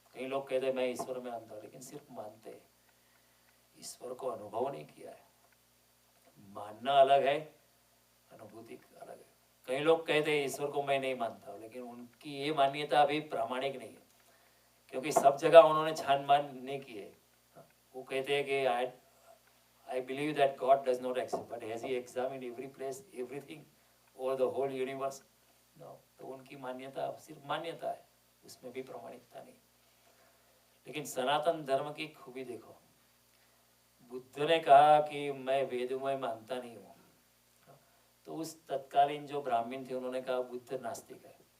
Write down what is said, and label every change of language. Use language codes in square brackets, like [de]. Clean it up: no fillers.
[hi] कई लोग कहते हैं मैं ईश्वर में अंधा, लेकिन सिर्फ मानते हैं, ईश्वर को अनुभव नहीं किया है। मानना अलग है, अनुभूति अलग है। कई लोग कहते हैं ईश्वर को मैं नहीं मानता, लेकिन उनकी ये मान्यता अभी प्रामाणिक नहीं है, क्योंकि सब जगह उन्होंने छानबीन नहीं की है। वो कहते हैं कि [en] I believe that God does not exist, but has he examined every place, everything, over the whole universe? No. [hi] तो उनकी मान्यता सिर्फ मान्यता है, उसमें भी प्रामाणिकता नहीं। लेकिन सनातन धर्म की खूबी देखो, बुद्ध ने कहा कि मैं वेदों में मानता नहीं हूँ, तो उस तत्कालीन जो ब्राह्मण थे उन्होंने कहा बुद्ध नास्तिक है।